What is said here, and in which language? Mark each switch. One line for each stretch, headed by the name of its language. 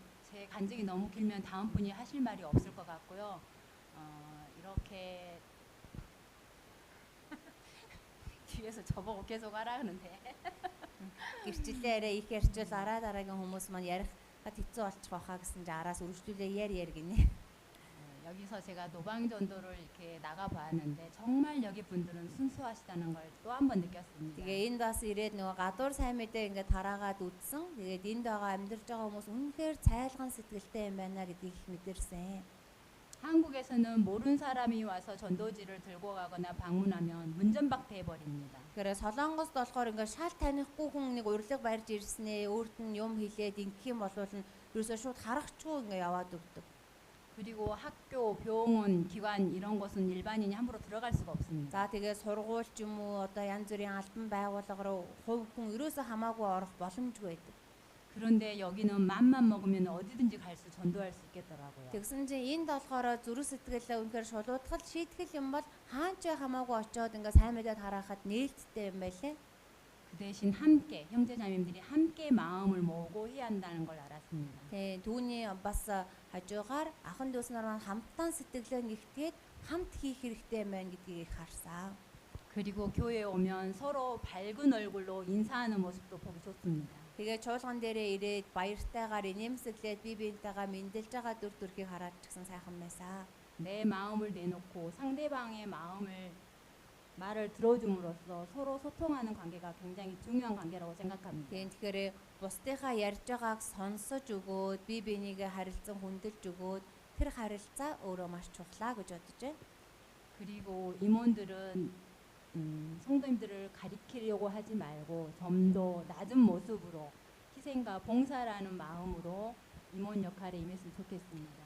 Korean: 제 간증이 너무 길면 다음 분이 하실 말이 없을 것 같고요. 이렇게 뒤에서 저보고 계속 하라 하는데
Mongolian: Гэрчлэлээ арай их ярьчвал дараагийн хүмүүс маань ярих хэцүү болчих واخа гэсэн чинь араас үргэлжлүүлээ яар гинэ.
Korean: 여기서 제가 노방 전도를 이렇게 나가 봤는데 정말 여기 분들은 순수하시다는 걸 또 한 번 느꼈습니다.
Mongolian: Тэгээ энд бас ирээд нөгөө гадуур сайн мэдээ ингээд тараагаад үзсэн. Тэгээд энд байгаа амьдарч байгаа хүмүүс үнэхээр цайлган сэтгэлтэй юм байна гэдгийг их мэдэрсэн.
Korean: 한국에서는 모르는 사람이 와서 전도지를 들고 가거나 방문하면 문전박대 해버립니다.
Mongolian: Тэгэхээр Солонгост болохоор ингээд шал танихгүй хүн нэг урилга барьж ирснээ өөрт нь юм хэлээд ингэх юм бол нь ерөөсөө шууд харахчгүй ингээд яваад өгдөг.
Korean: 그리고 학교, 병원, 기관 이런 곳은 일반인이 함부로 들어갈 수가 없습니다.
Mongolian: За тэгээ сургууль ч юм уу одоо янз бүрийн албан байгууллага руу хувь хүн ерөөсөө хамаагүй орох боломжгүй байдаг.
Korean: 그런데 여기는 맘만 먹으면 어디든지 갈 수 전도할 수 있겠더라고요.
Mongolian: Тэгсэн чинь энд болохоор зүрх сэтгэлээ үнэхээр шулуутгал шийтгэл юм бол хаач хамаагүй очиод ингээ сайн мэдээ тараахад нээлттэй юм байлээ.
Korean: 그 대신 함께 형제자매님들이 함께 마음을 모으고 해야 한다는 걸 알았습니다.
Mongolian: Тэ түүний бас хажуугаар ахан дүүс нар маань хамтдаа сэтгэлээ нэгтгээд хамт хийх хэрэгтэй юм байна гэдгийг харсан.
Korean: 그리고 교회에 오면 서로 밝은 얼굴로 인사하는 모습도 보기 좋습니다.
Mongolian: Тэгээ чуулган дээрээ ирээд баяртайгаар инээмсэглээд бие биентэйгээ мэндэлж байгаа дүр төрхийг хараад ч гэсэн сайхан байсан.
Korean: 내 마음을 내놓고 상대방의 말을 들어줌으로써 서로 소통하는 관계가 굉장히 중요한 관계라고 생각합니다.
Mongolian: Тэгэхээр бусдынхаа ярьж байгааг сонсож өгөөд бие бинийгээ харилцан хүндэлж өгөөд тэр харилцаа өөрөө маш чухлаа гэж бодож байна.
Korean: 그리고 임원들은 성도님들을 가리키려고 하지 말고 좀 더 낮은 모습으로 희생과 봉사라는 마음으로 임원 역할에 임했으면 좋겠습니다.